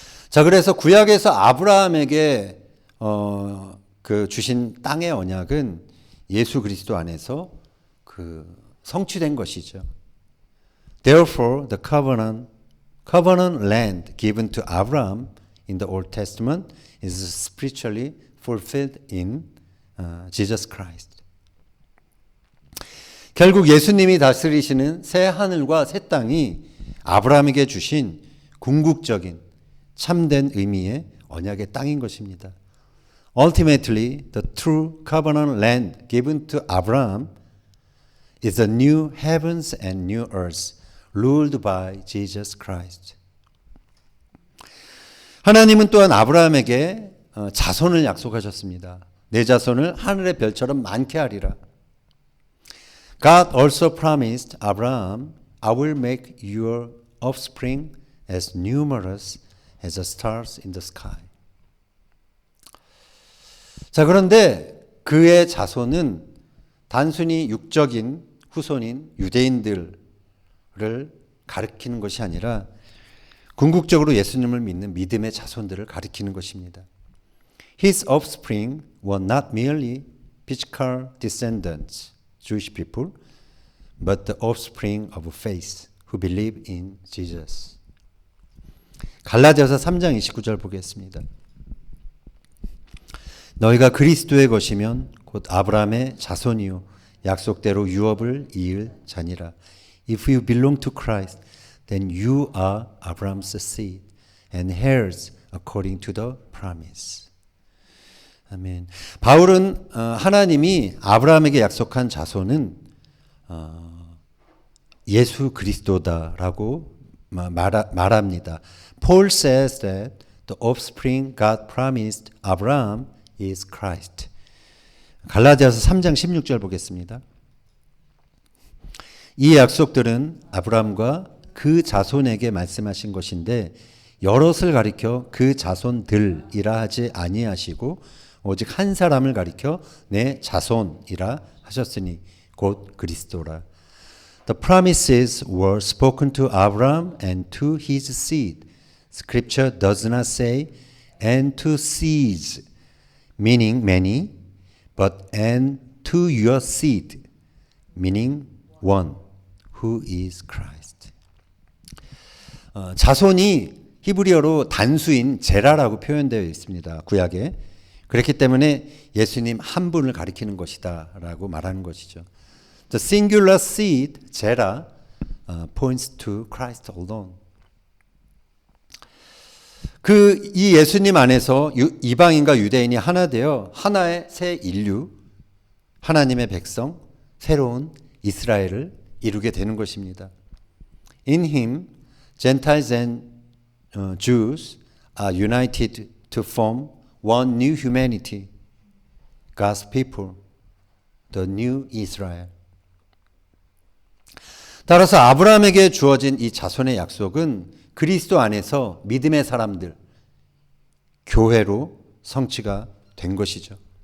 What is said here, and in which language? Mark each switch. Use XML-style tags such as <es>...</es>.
<ko>자, 그래서 구약에서 아브라함에게 그 주신 땅의 언약은 예수 그리스도 안에서 그 성취된 것이죠.</ko> <en>Therefore, the covenant land given to Abraham in the Old Testament is spiritually fulfilled in Jesus Christ.</en> <ko>결국 예수님이 다스리시는 새 하늘과 새 땅이 아브라함에게 주신 궁극적인 참된 의미의 언약의 땅인 것입니다.</ko> <en>Ultimately, the true covenant land given to Abraham is the new heavens and new earth ruled by Jesus Christ.</en> <ko>하나님은 또한 아브라함에게 자손을 약속하셨습니다. 내 자손을 하늘의 별처럼 많게 하리라.</ko> <en>God also promised Abraham, I will make your offspring as numerous as the stars in the sky.</en> <ko>자, 그런데 그의 자손은 단순히 육적인 후손인 유대인들을 가리키는 것이 아니라 궁극적으로 예수님을 믿는 믿음의 자손들을 가리키는 것입니다.</ko> <en>His offspring were not merely physical descendants, Jewish people, but the offspring of faith who believe in Jesus.</en> <ko>갈라디아서 3장 29절 보겠습니다. 너희가 그리스도의 것이면 곧 아브라함의 자손이요 약속대로 유업을 이을 자니라.</ko> <en>If you belong to Christ, then you are Abraham's seed and heirs according to the promise.</en> <ko>아멘. 바울은 하나님이 아브라함에게 약속한 자손은 예수 그리스도다라고 말합니다.</ko> <en>Paul says that the offspring God promised Abraham is Christ.</en> <ko>갈라디아서 3장 16절 보겠습니다. 이 약속들은 아브라함과 그 자손에게 말씀하신 것인데 여럿을 가리켜 그 자손들이라 하지 아니하시고 오직 한 사람을 가리켜 내 자손이라 하셨으니 곧 그리스도라.</ko> <en>The promises were spoken to Abraham and to his seed. Scripture does not say and to seeds, meaning many, but and to your seed, meaning one, who is Christ.</en> <ko>자손이 히브리어로 단수인 제라라고 표현되어 있습니다. 구약에. 그렇기 때문에 예수님 한 분을 가리키는 것이다 라고 말하는 것이죠.</ko> <en>The singular seed, 제라, points to Christ alone.</en> <ko>이 예수님 안에서 이방인과 유대인이 하나 되어 하나의 새 인류, 하나님의 백성, 새로운 이스라엘을 이루게 되는 것입니다.</ko> <en>In him, Gentiles and Jews are united to form one new humanity, God's people, the new Israel.</en> <ko>따라서 아브라함에게 주어진 이 자손의 약속은 그리스도 안에서 믿음의 사람들, 교회로 성취가 된 것이죠.</ko>